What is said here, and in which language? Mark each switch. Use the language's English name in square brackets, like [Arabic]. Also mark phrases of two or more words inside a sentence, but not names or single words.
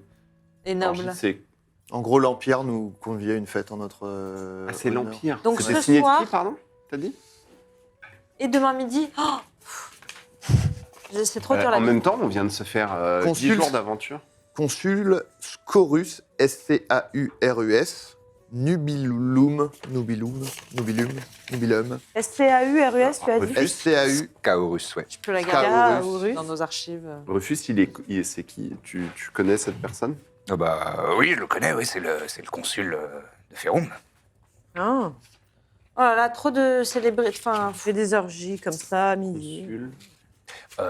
[French] Et noble. Orgie, c'est En gros, l'Empire nous conviait à une fête en notre. ah, c'est honneur. l'Empire. Donc C'était ce signé soir- de qui, pardon? T'as dit? Et demain midi, c'est trop dur la En vie. même temps, on vient de se faire 10 Consulte. jours d'aventure. Consul Scorus, S-C-A-U-R-U-S, Nubilum, Nubilum, S-C-A-U-R-U-S, tu as dit S-C-A-U. Kaorus, ouais. Je peux la garder Scaurus. dans nos archives. Rufus, c'est qui? Tu connais cette personne? Ah bah oui, je le connais, oui, c'est le consul de Féroum. Ah, Oh là là, trop de célébrités. Enfin, on fait des orgies comme ça à midi.